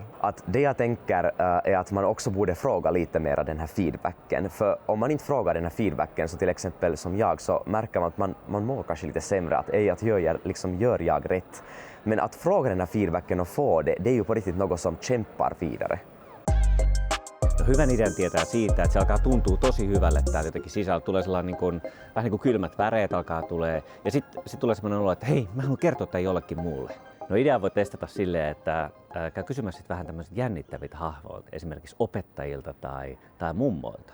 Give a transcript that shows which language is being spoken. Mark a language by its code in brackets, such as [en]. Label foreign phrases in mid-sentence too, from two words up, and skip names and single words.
[sv] Att det jag tänker är att man också borde fråga lite mer den här feedbacken, för om man inte frågar den här feedbacken, så till exempel som jag, så märker man att man mår kanske lite sämre, att gör jag rätt. Men att fråga den här feedbacken och få det är ju på riktigt något som kämpar vidare. [fi] Hyvän idean tietää siitä, että se alkaa tuntua tosi hyvälle täällä jotenkin sisällä. Tulee sellainen vähän niin kuin kylmät väreet alkaa tulee. Ja sitten tulee sellainen olo, että hei, mä haluan kertoa tämän jollekin muulle. No idea voi testata silleen, että käy kysymässä vähän tämmöiset jännittäviltä hahmoilta, esimerkiksi opettajilta tai mummoilta.